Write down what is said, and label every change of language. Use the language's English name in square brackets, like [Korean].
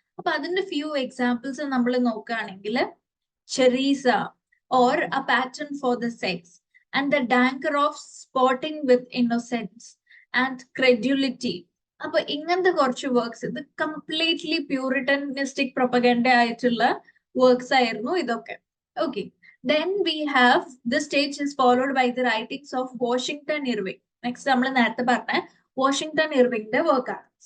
[Malayalam] അപ്പൊ അതിന്റെ few examples നമ്മൾ നോക്കുകയാണെങ്കിൽ, [English] Cherries or a pattern for the sex and the danger of spotting with innocence and credulity. [Malayalam] അപ്പൊ ഇങ്ങനത്തെ കുറച്ച് വർക്ക്സ്, ഇത് കംപ്ലീറ്റ്ലി പ്യൂരിറ്റനിസ്റ്റിക് പ്രൊപ്പഗൻഡ ആയിട്ടുള്ള വർക്ക്സ് ആയിരുന്നു ഇതൊക്കെ. [English] Okay, then we have this stage is followed by the writings of Washington Irving. Next [Malayalam] നമ്മൾ നേരത്തെ പറഞ്ഞ വാഷിംഗ്ടൺ ഇർവിങ്ങിന്റെ വർക്കാണ്.